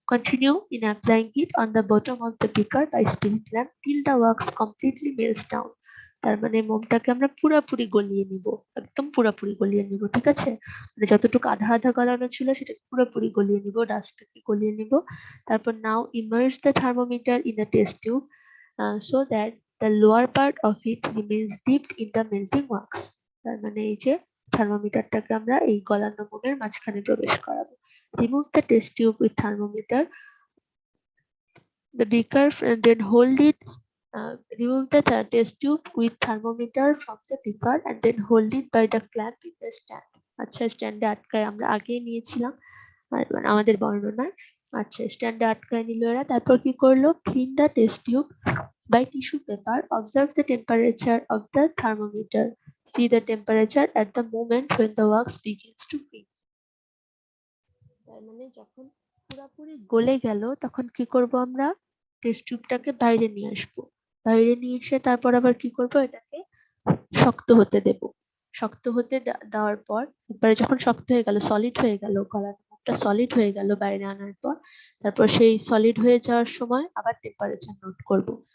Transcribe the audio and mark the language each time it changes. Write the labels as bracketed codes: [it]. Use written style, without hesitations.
[en] Continue in applying heat on the bottom of the beaker by spirit lamp till the wax completely melts down. [bn] তার মানে মোমটাকে আমরা পুরোপুরি গলিয়ে নিব, একদম পুরোপুরি গলিয়ে নিব। ঠিক আছে, মানে যতটুকু আধা আধা গলানো ছিল সেটাকে পুরোপুরি গলিয়ে নিব, ডাস্টটাকে গলিয়ে নিব। তারপর [en] Now immerse the thermometer in the test tube so that the lower part of it remains dipped in the melting wax. [bn] তার মানে এই যে থার্মোমিটারটাকে আমরা এই গলানো মোমের মাঝখানে প্রবেশ করাবো। [en] Remove the test tube with thermometer. The beaker then hold it. Remove the test tube with thermometer from the beaker and then hold it by the clamp in the stand. [bn] আচ্ছা, স্ট্যান্ডে আটকায় আমরা আগেই নিয়েছিলাম মানে আমাদের বর্ণনায়। আচ্ছা, স্ট্যান্ডে আটকায় নিল এরা। তারপর কি করলো, [en] clean the test tube by tissue paper. Observe the temperature of the thermometer. See the temperature at the moment when the wax begins to freeze. [bn] তার মানে যখন পুরোপুরি গলে গেল তখন কি করব, আমরা টেস্ট টিউবটাকে বাইরে নিয়ে আসবো। বাইরে নিয়ে এসে তারপর আবার কি করব, এটাকে শক্ত হতে দেব। শক্ত হতে দেওয়ার পর একবারে যখন শক্ত হয়ে গেল, সলিড হয়ে গেল, গলার মুখটা সলিড হয়ে গেল বাইরে আনার পর, তারপর সেই সলিড হয়ে যাওয়ার সময় আবার টেম্পারেচার নোট করব।